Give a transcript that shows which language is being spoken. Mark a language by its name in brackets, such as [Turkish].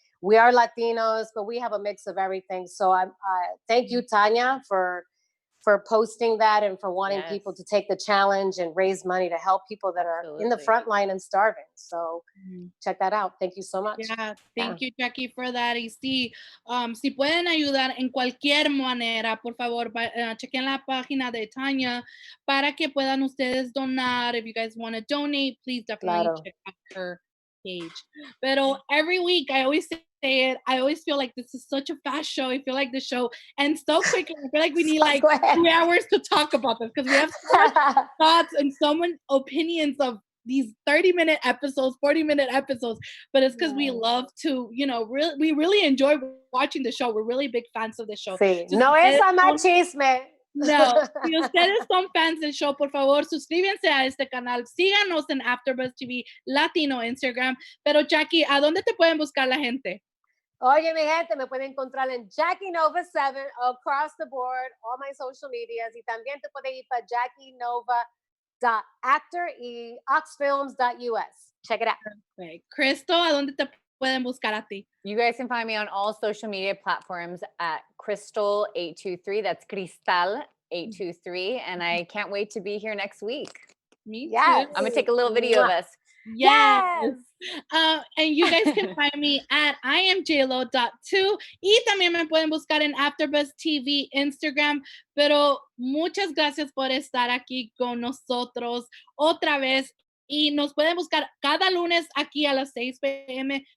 [English] We are Latinos, but we have a mix of everything. So thank you, Tanya, for posting that and for wanting people to take the challenge and raise money to help people that are in the front line and starving. So check that out. Thank you so much. Yeah, thank you, Jackie, for that. [Spanish] Y sí, si pueden ayudar en cualquier manera, por favor, chequen la página de Tanya para que puedan ustedes donar. [English] If you guys want to donate, please definitely check out her page. [Spanish] Pero [English] every week, I always say it, I always feel like this is such a fast show. I feel like the show ends so quickly. I feel like we need like 2 hours to talk about this because we have so much thoughts and so many opinions of these 30-minute episodes, 40-minute episodes, but it's because we love to, we really enjoy watching the show. We're really big fans of the show. [Spanish] Sí. No es a machisme. No, si ustedes son fans del show, por favor, suscríbanse a este canal, síganos en AfterBuzz TV Latino Instagram. Pero Jackie, ¿a dónde te pueden buscar la gente? Oye, mi gente, me pueden encontrar en Jackie Nova 7 [English] across the board, all my social medias, [Spanish] y también te pueden ir para JackieNova.actor y oxfilms.us. [English] Check it out. Okay. [Spanish] Crystal, ¿a dónde te pueden buscar a ti? [English] You guys can find me on all social media platforms at Crystal823. That's Cristal823. And I can't wait to be here next week. Me too. Yes. I'm going to take a little video of us. Yes. And you guys can find me at IamJlo.2 [Spanish] y también me pueden buscar en [English] AfterBuzz TV Instagram. [Spanish] Pero muchas gracias por estar aquí con nosotros otra vez. Y nos pueden buscar cada lunes aquí a las 6 p.m.